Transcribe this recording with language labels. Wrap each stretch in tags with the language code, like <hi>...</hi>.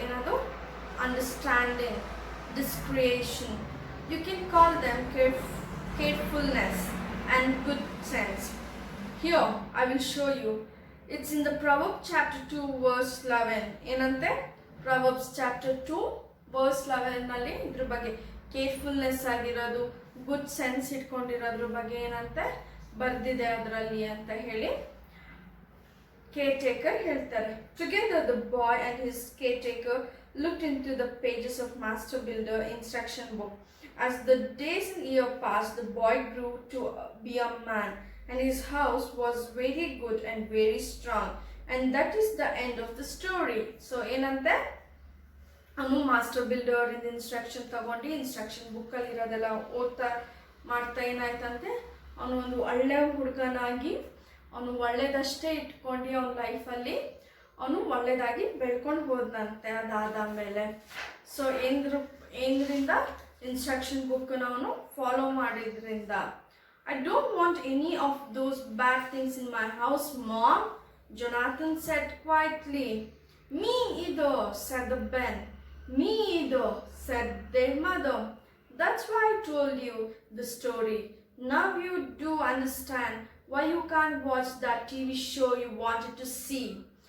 <kn>ಏನದು,</kn> <en>Understanding, discretion. You can call them carefulness and good sense. Here, I will show you. It's in the Proverbs chapter 2 verse 11.</en> <kn>ಏನಂತೆ Proverbs chapter 2 verse 11 ನಲ್ಲಿ ಇದ್ರ ಬಗ್ಗೆ carefulness ಆಗಿರೋದು, good sense ಇಟ್ಕೊಂಡಿರೋದ್ರ ಬಗ್ಗೆ ಏನಂತೆ ಬರ್ದಿದೆ ಅದರಲ್ಲಿ ಅಂತ ಹೇಳಿ caretaker ಹೇಳ್ತಾರೆ.</kn> <en>Together the boy and his caretaker looked into the pages of Master Builder instruction book. As the days and years passed, the boy grew to be a man, and his house was very good and very strong. And that is the end of the story.</en> <kn>So ಏನಂತೆ ಅವನು master builder ಇಂದ instruction ತಗೊಂಡು instruction ಬುಕ್ಕಲ್ಲಿ ಇರೋದೆಲ್ಲ ಓದ್ತಾ ಮಾಡ್ತಾ ಏನಾಯ್ತಂತೆ ಅವನು ಒಂದು ಒಳ್ಳೆ ಹುಡುಗನಾಗಿ ಅವನು ಒಳ್ಳೇದಷ್ಟೇ ಇಟ್ಕೊಂಡು ಅವನ ಲೈಫಲ್ಲಿ ಅವನು ಒಳ್ಳೇದಾಗಿ ಬೆಳ್ಕೊಂಡು ಹೋದ್ನಂತೆ ಅದಾದಮೇಲೆ. ಸೊ ಏನ್ರಿಂದ ಇನ್ಸ್ಟ್ರಕ್ಷನ್ ಬುಕ್ಕನ್ನು ಅವನು ಫಾಲೋ ಮಾಡಿದ್ರಿಂದ.</kn> <en>I don't want any of those bad things in my house, Mom, Jonathan said quietly. Me either, said the Ben. Me either, said their mother. That's why I told you the story. Now you do understand why you can't watch that TV show you wanted to see.</en>